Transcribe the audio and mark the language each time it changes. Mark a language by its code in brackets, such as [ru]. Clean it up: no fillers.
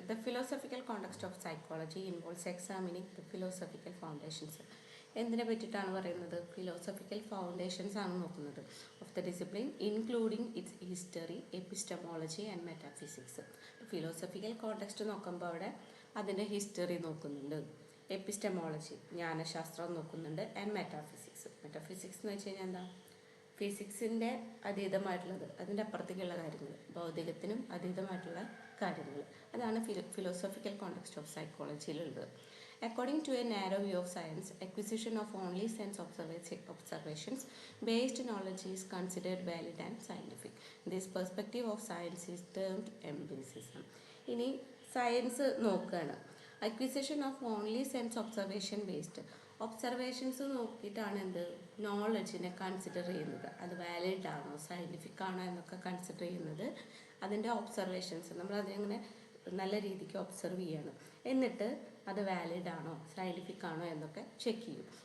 [en] The philosophical context of psychology involves examining the philosophical foundations. [ml] എന്തിനെ പറ്റിയിട്ടാണ് പറയുന്നത്? [en] Philosophical foundations ആണ് നോക്കുന്നത് of the discipline including its history, epistemology and metaphysics. [ml] Philosophical context നോക്കുമ്പോൾ അവിടെ അതിൻ്റെ ഹിസ്റ്ററി നോക്കുന്നുണ്ട്, എപ്പിസ്റ്റമോളജി ജ്ഞാനശാസ്ത്രം നോക്കുന്നുണ്ട്, ആൻഡ് മെറ്റാഫിസിക്സ്. മെറ്റാഫിസിക്സ് എന്ന് വെച്ച് കഴിഞ്ഞാൽ എന്താ? ഫിസിക്സിൻ്റെ അതീതമായിട്ടുള്ളത്, അതിൻ്റെ അപ്പുറത്തേക്കുള്ള കാര്യങ്ങൾ, ഭൗതികത്തിനും അതീതമായിട്ടുള്ള കാര്യങ്ങൾ. അതാണ് philosophical context of സൈക്കോളജിയിലുള്ളത്. [en] According to a narrow view of science, acquisition of only sense observations based knowledge is considered valid and scientific. This perspective of science is termed empiricism. [ml] ഇനി science നോക്കുകയാണ്. Acquisition of only sense observation based. Observations നോക്കിയിട്ടാണ് എന്ത് നോളജിനെ consider ചെയ്യുന്നത്. അത് valid ആണോ scientific ആണോ എന്നൊക്കെ consider ചെയ്യുന്നത് അതിൻ്റെ ഒബ്സർവേഷൻസ്. നമ്മൾ അതിങ്ങനെ നല്ല രീതിക്ക് ഒബ്സർവ് ചെയ്യണം. എന്നിട്ട് അത് വാലിഡ് ആണോ സയൻറ്റിഫിക് ആണോ എന്നൊക്കെ ചെക്ക് ചെയ്യും.